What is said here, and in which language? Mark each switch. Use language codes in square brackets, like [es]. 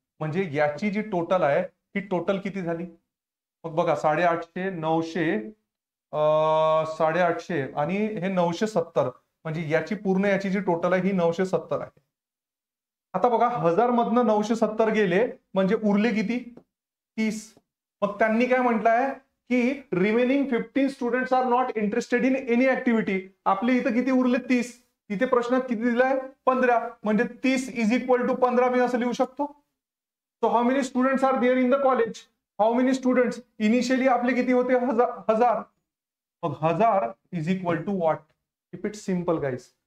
[mr] म्हणजे याची जी टोटल आहे ही टोटल किती झाली. मग बघा 850 900 850 आणि हे 970 म्हणजे याची पूर्ण याची जी टोटल आहे ही 970 आहे. आता बघा 1000 मधनं 970 गेले म्हणजे उरले किती 30. मग त्यांनी काय म्हटलंय [en] की remaining 15 students are not interested in any activity. [mr] आपले इथं किती उरले 30, तिथे प्रश्नात किती दिलाय 15, म्हणजे 30 इज इक्वल टू 15 मी असं लिहू शकतो. [en] so how many students are there in the college, how many students, [mr] initially आपले किती होते 1000, मग [en] 1000 is equal to what. Keep it simple guys.